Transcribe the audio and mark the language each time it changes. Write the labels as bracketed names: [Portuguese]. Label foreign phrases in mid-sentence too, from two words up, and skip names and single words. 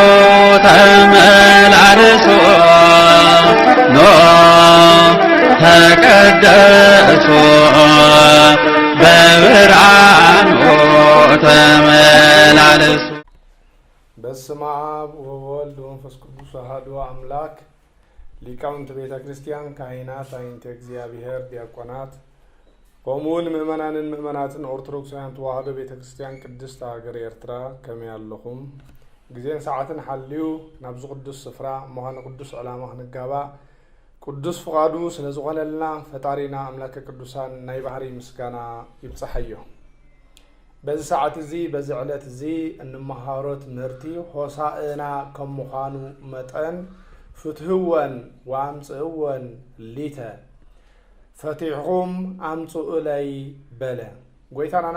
[Amharic] ተመላለሱ ኖ ተቀደሱ በብርሃኑ ተመላለሱ። [Geez] በስመ አብ ወወልድ ወመንፈስ ቅዱስ አሐዱ አምላክ። [Tigrinya] ሊቃውንት ቤተ ክርስቲያን፣ ካህናት፣ አይንተ እግዚአብሔር፣ ዲያቆናት፣ ቆሙን ምእመናንን ምእመናትን ኦርቶዶክሳውያን ተዋህዶ ቤተ ክርስቲያን ቅድስት ሀገር ኤርትራ ከመይ ኣለኹም? ጊዜን ሰዓትን ሓልዩ ናብዚ ቅዱስ ስፍራ ምዃነ ቅዱስ ዕላማ ክንጋባእ ቅዱስ ፍቓዱ ስለ ዝኾነልና ፈጣሪና ኣምላከ ቅዱሳን ናይ ባህሪ ምስጋና ይብፅሐዮ። በዚ ሰዓት እዚ በዚ ዕለት እዚ እንመሃሮ ትምህርቲ ሆሳእና ከም ምዃኑ መጠን [Geez] ፍትህወን ወአምጽእወን [Tigrinya] ሊተ ፈቲሕኩም አምጽኡ ላይ በለ። ጎይታናን